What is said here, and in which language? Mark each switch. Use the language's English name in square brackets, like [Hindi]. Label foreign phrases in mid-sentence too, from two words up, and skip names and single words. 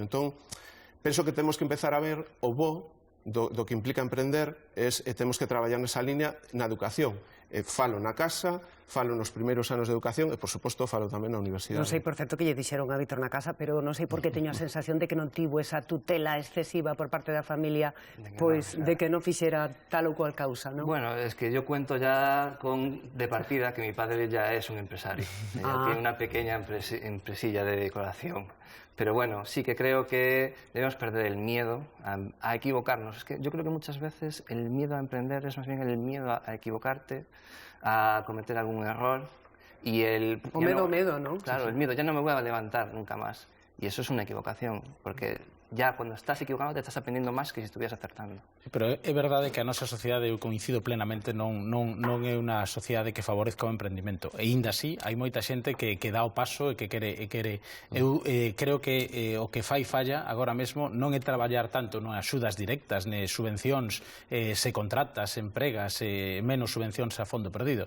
[Galician] Entón, penso que temos que empezar a ver o bo do que implica emprender e temos que traballar nesa línea na educación. Falo na casa, falo nos primeiros anos de educación e, por suposto, falo tamén na universidade. Non sei, por certo, que lle dixeron a Víctor na casa, pero non sei por que teño a sensación de que non tivo esa tutela excesiva por parte da familia, pois, de que non fixera tal ou cual causa, non? [Spanish] Bueno, es que yo cuento ya de partida que mi padre ya es un empresario. Tiene una pequeña empresilla de decoración. Pero bueno, sí que creo que debemos perder el miedo a equivocarnos. Es que yo creo que muchas veces el miedo a emprender es más bien el miedo a equivocarte, a cometer algún error y el... [Galician] O medo, ¿no? [Spanish] Claro, el miedo, ya no me voy a levantar nunca más. Y eso es una equivocación, porque ya cuando estás equivocando te estás aprendiendo máis que se estuvieras acertando. [Galician] Sí, pero é verdade que a nosa sociedade, eu coincido plenamente, non é unha sociedade que favorezca o emprendimento. E ainda así, hai moita xente que dá o paso e que quere. Eu creo que o que fai falla agora mesmo non é traballar tanto nas axudas directas, ne subvencións, se contratas, se empregas, menos subvencións a fondo perdido.